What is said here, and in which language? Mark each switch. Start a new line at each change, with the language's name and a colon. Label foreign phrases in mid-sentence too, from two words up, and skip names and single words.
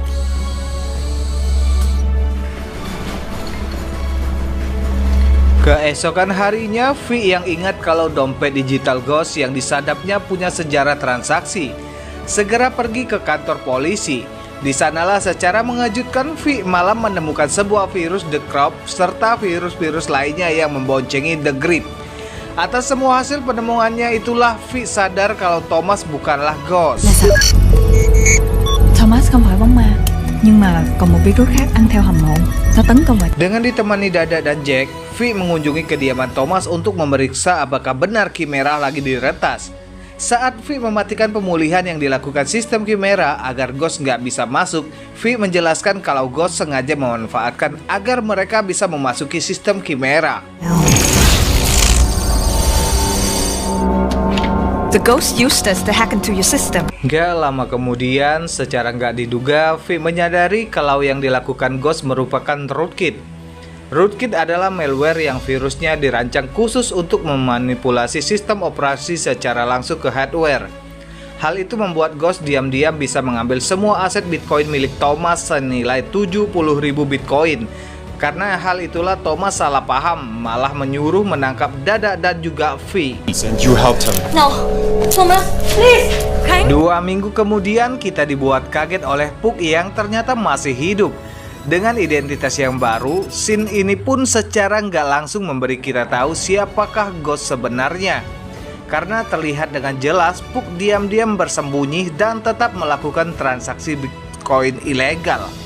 Indonesian: Keesokan harinya, V yang ingat kalau dompet digital Ghost yang disadapnya punya sejarah transaksi, segera pergi ke kantor polisi. Di sanalah secara mengejutkan V malah menemukan sebuah virus The Crop serta virus-virus lainnya yang memboncengi The Grip. Atas semua hasil penemuannya itulah V sadar kalau Thomas bukanlah Ghost.
Vietnamese: Là sao? Thomas không phải bóng ma, nhưng mà còn một virus khác ăn theo hầm mộ. Nó tấn công vào.
Indonesian: Dengan ditemani Dada dan Jack, V mengunjungi kediaman Thomas untuk memeriksa apakah benar Chimera lagi diretas. Saat V mematikan pemulihan yang dilakukan sistem Chimera agar Ghost nggak bisa masuk, V menjelaskan kalau Ghost sengaja memanfaatkan agar mereka bisa memasuki sistem Chimera.
English: The ghost used us to hack into your system.
Indonesian: Gak lama kemudian, secara nggak diduga, V menyadari kalau yang dilakukan Ghost merupakan rootkit. Rootkit adalah malware yang virusnya dirancang khusus untuk memanipulasi sistem operasi secara langsung ke hardware. Hal itu membuat Ghost diam-diam bisa mengambil semua aset Bitcoin milik Thomas senilai 70.000 Bitcoin. Karena hal itulah Thomas salah paham, malah menyuruh menangkap Dada dan juga V.
English: And you helped him. No, Thomas, please. Khánh.
Indonesian: 2 minggu kemudian kita dibuat kaget oleh Puck yang ternyata masih hidup. Dengan identitas yang baru, scene ini pun secara nggak langsung memberi kita tahu siapakah Ghost sebenarnya. Karena terlihat dengan jelas Puck diam-diam bersembunyi dan tetap melakukan transaksi Bitcoin ilegal.